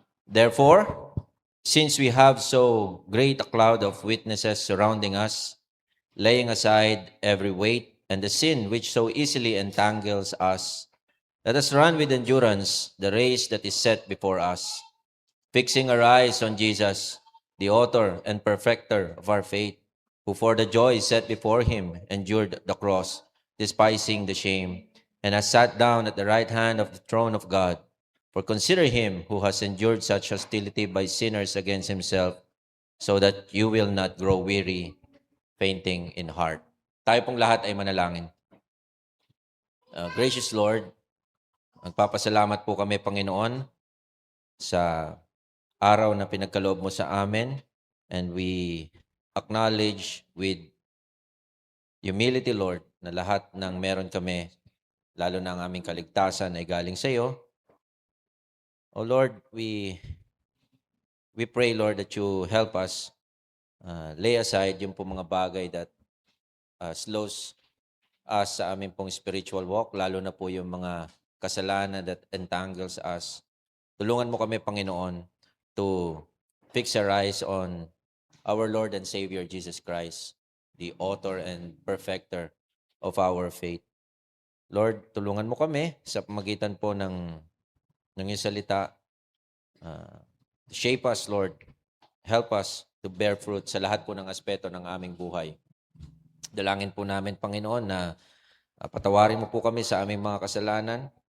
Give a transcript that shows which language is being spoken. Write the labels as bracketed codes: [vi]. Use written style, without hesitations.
[en] Therefore, since we have so great a cloud of witnesses surrounding us, laying aside every weight and the sin which so easily entangles us, let us run with endurance the race that is set before us, fixing our eyes on Jesus, the author and perfecter of our faith, who for the joy set before him endured the cross, despising the shame, and has sat down at the right hand of the throne of God. For consider him who has endured such hostility by sinners against himself, so that you will not grow weary, fainting in heart. [tl] Tayo pong lahat ay manalangin. Gracious Lord, magpapasalamat po kami, Panginoon, sa araw na pinagkaloob mo sa amin, [en] and we acknowledge with humility, [tl] Lord, na lahat ng meron kami, lalo na ang aming kaligtasan, ay galing sa iyo. [en] Oh Lord, we pray, Lord, that you help us lay aside [tl] yung po mga bagay [en] that slows us [tl] sa aming pong [en] spiritual walk, [tl] lalo na po yung mga kasalanan [en] that entangles us. [tl] Tulungan mo kami, [en] Panginoon, to fix our eyes on our Lord and Savior Jesus Christ, the author and perfecter of our faith. [tl] Lord, tulungan mo kami sa pamagitan po ng iyong salita. [en] Shape us, Lord. Help us to bear fruit [tl] sa lahat po ng aspeto ng aming buhay. Dalangin po namin, Panginoon, na patawarin mo po kami sa aming mga kasalanan.